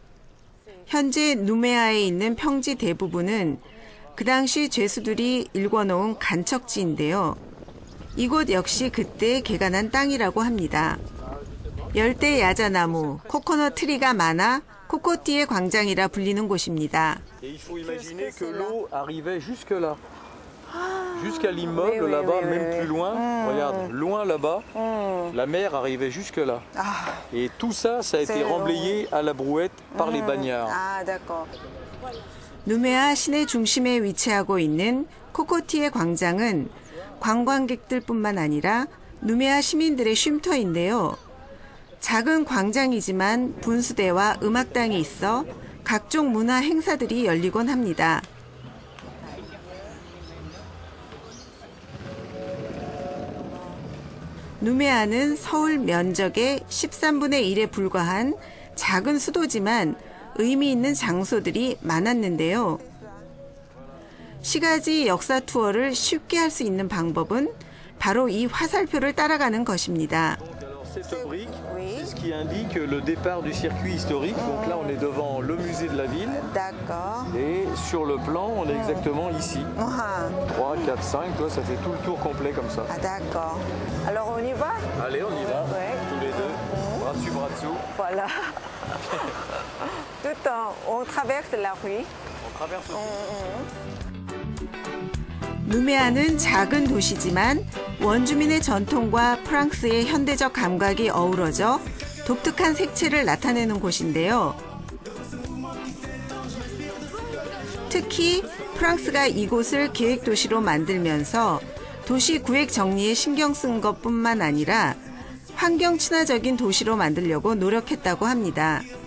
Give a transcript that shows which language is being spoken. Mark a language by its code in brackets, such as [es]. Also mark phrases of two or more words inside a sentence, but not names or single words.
[ko] 현재 누메아에 있는 평지 대부분은 그 당시 죄수들이 일궈놓은 간척지인데요. 이곳 역시 그때 개간한 땅이라고 합니다. 열대 야자나무, 코코넛 트리가 많아 코코티의 광장이라 불리는 곳입니다. [fr] Et il faut imaginer que l'eau arrivait jusque là. Jusqu'à l'immeuble là-bas, même plus loin. Regarde, loin là-bas, la mer arrivait jusque là. Et tout ça, ça a été remblayé à la brouette par les bagnards. 아, d'accord. [ko] 누메아 시내 중심에 위치하고 있는 코코티의 광장은 관광객들뿐만 아니라 누메아 시민들의 쉼터인데요. 작은 광장이지만 분수대와 음악당이 있어 각종 문화 행사들이 열리곤 합니다. 누메아는 서울 면적의 13분의 1에 불과한 작은 수도지만 의미 있는 장소들이 많았는데요. 시가지 역사 투어를 쉽게 할 수 있는 방법은 바로 이 화살표를 따라가는 것입니다. [fr] Cette brique, c'est ce qui indique le départ du circuit historique. Donc là, on est devant le musée de la ville. D'accord. Et sur le plan, on est exactement ici. 3, 4, 5, toi, ça fait tout le tour complet comme ça. Ah, d'accord. Alors, on y va? Allez, on y va, Ouais. tous les deux, bras dessus, bras dessous. Voilà. Tout on traverse la rue. On traverse aussi. [ko] 누메아는 작은 도시지만 원주민의 전통과 프랑스의 현대적 감각이 어우러져 독특한 색채를 나타내는 곳인데요. 특히 프랑스가 이곳을 계획도시로 만들면서 도시 구획 정리에 신경 쓴 것뿐만 아니라 환경 친화적인 도시로 만들려고 노력했다고 합니다.